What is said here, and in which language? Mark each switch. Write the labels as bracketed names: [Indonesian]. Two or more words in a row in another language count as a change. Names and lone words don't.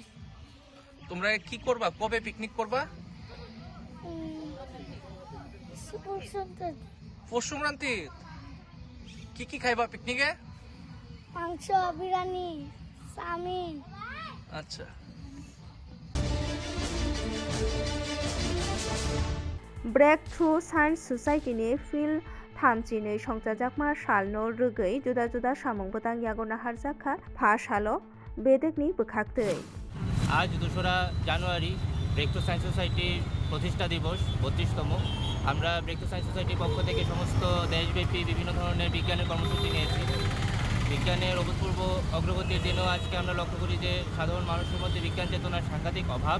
[Bangla] তোমরা কি করবা? কবে পিকনিক করবা? পৌষ সংক্রান্তি। কি কি খাইবা পিকনিকে? মাংস, বিরিয়ানি, চাউমিন। আচ্ছা। [Kok Borok] ब्रेक थ्रु साइन्स ससाइटिनि फिल्ड थामजिनै संजाजाकमा सालनो रोगै जुदा जुदा सामुंबोदां यागना हारजाखा फा सालो बेदेकनि बोखाक्तै। [Bangla] आज 2রা জানুয়ারি ব্রেক থ্রু সায়েন্স সোসাইটির প্রতিষ্ঠা দিবস 32তম। আমরা ব্রেক থ্রু সায়েন্স সোসাইটির পক্ষ থেকে সমস্ত দেশব্যাপী বিভিন্ন ধরনের বিজ্ঞানের কর্মসূচি নিয়েছি। বিজ্ঞানের অভূতপূর্ব অগ্রগতির দিনও আজকে আমরা লক্ষ্য করি যে সাধারণ মানুষের মধ্যে বিজ্ঞান চেতনার সাংঘাতিক অভাব।